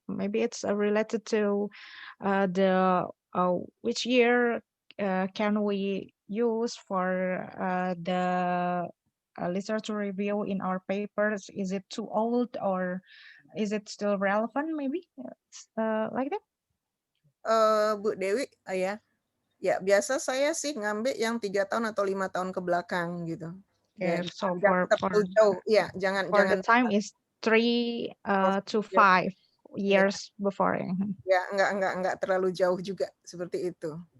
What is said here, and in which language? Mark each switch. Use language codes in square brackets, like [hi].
[en] Maybe it's related to the which year can we use for the literature review in our papers? Is it too old or is it still relevant? Maybe like that. [id] Bu Dewi, ya biasa saya sih ngambil yang 3 tahun atau 5 tahun ke belakang gitu. [en] Yeah, so [id] jangan terlalu jauh, ya jangan. [en] The time is 3 to 5 years before. [id] Ya, enggak terlalu jauh juga seperti itu.